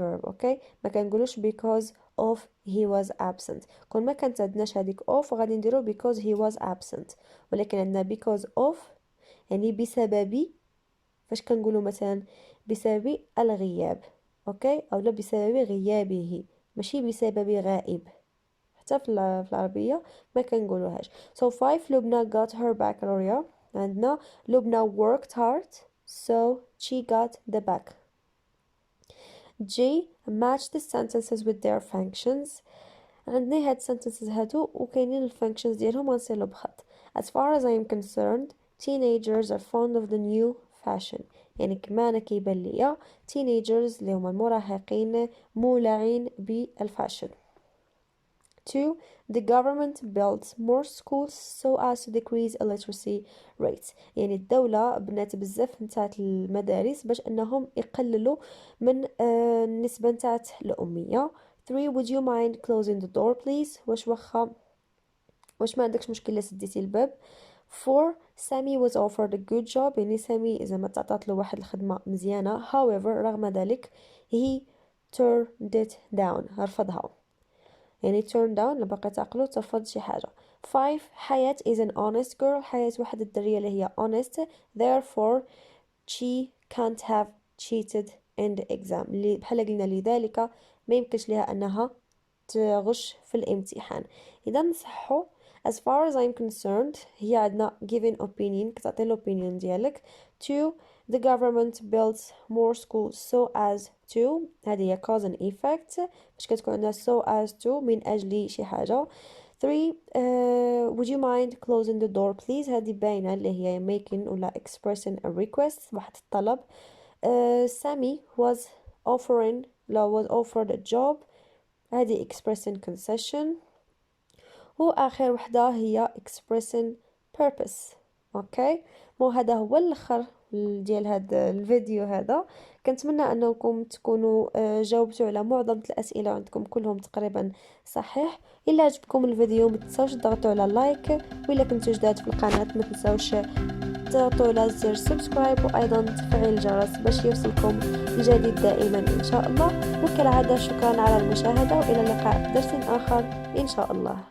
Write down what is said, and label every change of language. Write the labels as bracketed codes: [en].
[ar] اوكي ما كنقولوش [en] because of he was absent. [ar] كون ما كانت عندناش هذيك of غادي نديرو [en] because he was absent، [ar] ولكن عندنا because of يعني بسبب. فاش كنقولوا مثلا بسبب الغياب، اوكي، او لا بسبب غيابه، ماشي بسبب غائب. حتى في العربيه ما كنقولوهاش. [en] so 5 Lubna got her baccalaureate. عندنا Lubna worked hard so she got the back. G match the sentences with their functions. [ar] عندنا هاد sentences هادو وكاينين الفانكشنز ديالهم غنسيرلو بخط. [en] as far as I am concerned teenagers are fond of the new fashion، [ar] يعني كما انا كيبان ليا teenagers اللي هما المراهقين مولعين بالفاشن. 2 [en] the government built more schools so as to decrease illiteracy rates، [ar] يعني الدولة بنات بزاف نتاع المدارس باش انهم يقللوا من النسبة نتاع الأمية. [en] 3 would you mind closing the door please، [ar] واش ما عندكش مشكل إلا سديتي الباب. 4 سامي [en] was offered a good job، [ar] يعني سامي زعما تعطات له واحد الخدمة مزيانة. [en] however [ar] رغم ذلك [en] he turned it down، [ar] رفضها. يعني turn down لبقى تعقلو ترفض شي حاجة. 5 حياة [en] is an honest girl، [ar] حياة واحد الدرية اللي هي honest [en] therefore she can't have cheated in the exam، [ar] اللي بحال قلنا لذلك ما يمكنش لها أنها تغش في الامتحان. إذا نصحو [en] as far as I'm concerned [ar] هي عندنا [en] given opinion كتعطي الopinion ديالك. 2 the government builds more schools so as to [ar] هذه هي [en] cause and effect [ar] باش كتكون عندنا [en] so as to من أجل شي حاجة. 3 would you mind closing the door please [ar] هذه باينة اللي هي [en] making ولا expressing a request [ar] واحد الطلب. [en] Sammy was offering لا was offered a job هذه expressing concession. [ar] وآخر وحدة هي expressing purpose. اوكي هذا هو الاخر ديال هذا الفيديو هذا. كنتمنى انكم تكونوا جاوبتوا على معظم الاسئله عندكم كلهم تقريبا صحيح. الا عجبكم الفيديو ما تنساوش تضغطوا على لايك، والا كنتوا جداد في القناه ما تنساوش تضغطوا على زر سبسكرايب وايضا تفعيل الجرس باش يوصلكم الجديد دائما ان شاء الله. وكالعاده شكرا على المشاهده والى اللقاء في درس اخر ان شاء الله.